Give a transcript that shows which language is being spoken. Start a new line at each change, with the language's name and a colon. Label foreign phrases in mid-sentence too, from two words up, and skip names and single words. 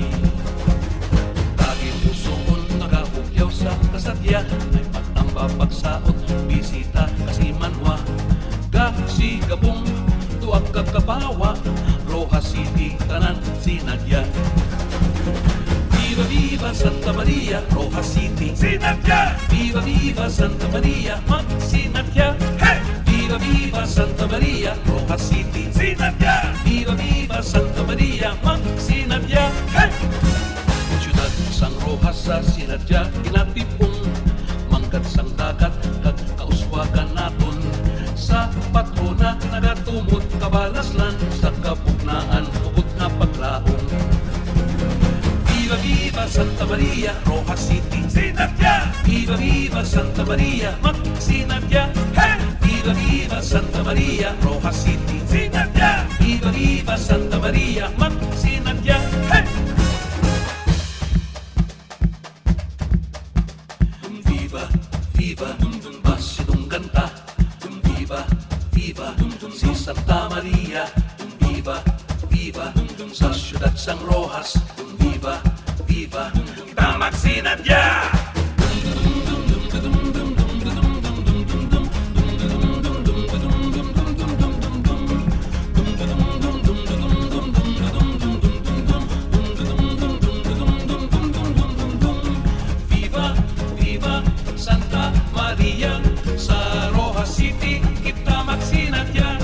Hiligaynon: Tagi pusoon nagahugyaw sa kasadya, may pagtamba pagsaot, bisita kasi manwa, si Gabong tuwag kakapawa, Rojas City tanan sinadya.
Spanish: Viva Viva Santa Maria,
Hiligaynon: Rojas City sinadya.
Spanish: Viva Viva
Hiligaynon: Santa Maria, magsinadya.
Spanish: Hey! Viva Viva Santa Maria,
Hiligaynon: Rojas City sinadya.
Spanish: Viva Viva Santa Maria,
Hiligaynon: magsinadya. Hey! Siyudad sang Rojas sa sinadya, kinatipong mangkat sang dagat kag kauswagan naton. Sa patrona nagatumot kabalaslan, sa kapugnaan tukod nga paglaong.
Spanish: Viva Viva Santa Maria,
Hiligaynon: Rojas City sinadya.
Spanish: Viva Viva
Hiligaynon: Santa Maria, magsinadya.
Spanish: Hey! Viva Viva Santa Maria,
Hiligaynon: Rojas City sinadya.
Spanish: Viva Viva
Hiligaynon: Santa Maria, magsinadya. Hey!
Spanish: Viva Viva
Hiligaynon: basidong ganta,
Spanish: Viva Viva
Hiligaynon: si Santa Maria,
Spanish: Viva Viva
Hiligaynon: sa siyudad sang Rojas,
Spanish: Viva Viva
Hiligaynon: kita magsinadya.
Spanish: Viva Viva
Hiligaynon: Santa Maria, sa Rojas City kita magsinadya.